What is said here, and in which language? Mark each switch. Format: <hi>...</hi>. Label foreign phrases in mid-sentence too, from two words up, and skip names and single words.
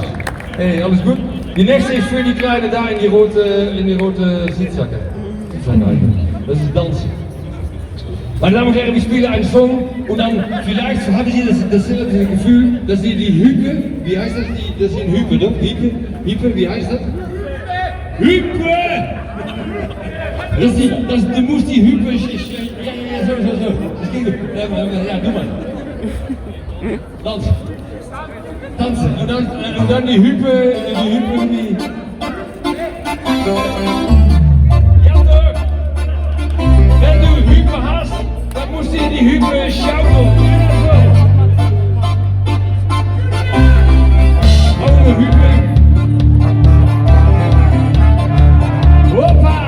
<de>Hey,</de> <nl>alles goed?</nl> <de>Die nächste is für die Kleine da in die rote Sitzsacken. Das ist Tanzen. Meine Damen und Herren, wir spielen einen Song und dann vielleicht haben Sie dasselbe Gefühl, dass Sie die Hüpe, wie heißt das? Das sind Hüpe, doch? Hüpe, wie heißt das? Hüpe! Du musst die Hüpe, ja, so. Das ging, ja, du mal. Tanzen. Tanzen und dann die Hüpe irgendwie. Ja doch! Wenn du Hüpe hast, dann musst du die Hüpe schaukeln.</de> <nl>Hou de Hüpe. Hoppa!</nl>